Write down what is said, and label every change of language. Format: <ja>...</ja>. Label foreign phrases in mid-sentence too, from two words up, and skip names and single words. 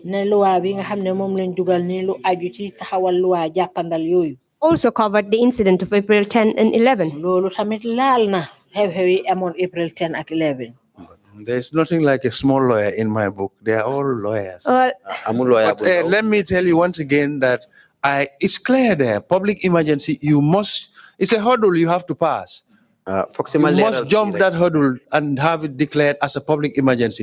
<wo>ne loi bi nga xam ne moom lañ dugal ni lu aju ci taxawal loi jàppandal yooyu</wo> <en>also covered the incident of April 10 and 11.</en> <wo>loolu tamit laal na xew-xew yi amoon April 10 ak 11.</wo> <en>There's nothing like a small lawyer in my book. They are all lawyers. But let me tell you once again that it's clear there. Public emergency, it's a hurdle you have to pass. You must jump that hurdle and have it declared as a public emergency.</en>